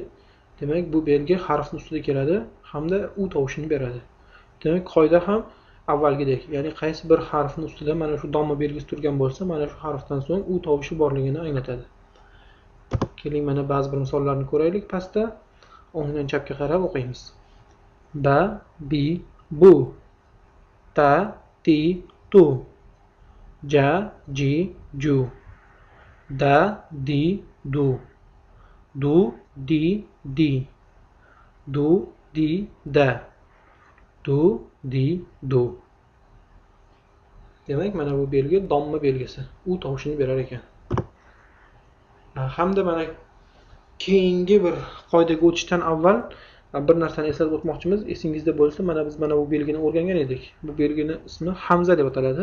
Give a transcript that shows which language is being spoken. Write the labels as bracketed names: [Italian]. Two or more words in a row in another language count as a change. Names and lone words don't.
[Uzbek] Demak, bu belgi harfning ustida keladi hamda u tovushini beradi. Demak, qoida ham avvalgidek, ya'ni qaysi bir harfning ustida mana shu domma belgisi turgan bo'lsa, mana shu harfdan so'ng u tovushi borligini anglatadi. Keling, mana ba'zi bir misollarni ko'raylik pastda. O'ngdan chapga qarab o'qiymiz. Ba, bi, bu. Ta, ti, tu. Ja, ji, ju. Da, di, du. Du, di, di. Du, di, da. Du, di, du. Demak, mana bu belgi domma belgisi. U tovushini berar ekan. Hamda mana keyingi bir qoidaga o'tishdan avval bir narsani eslatib o'tmoqchimiz. Esingizda bo'lsa, mana biz mana bu belgini o'rgangan edik. Bu belgini ismi hamza deb ataladi.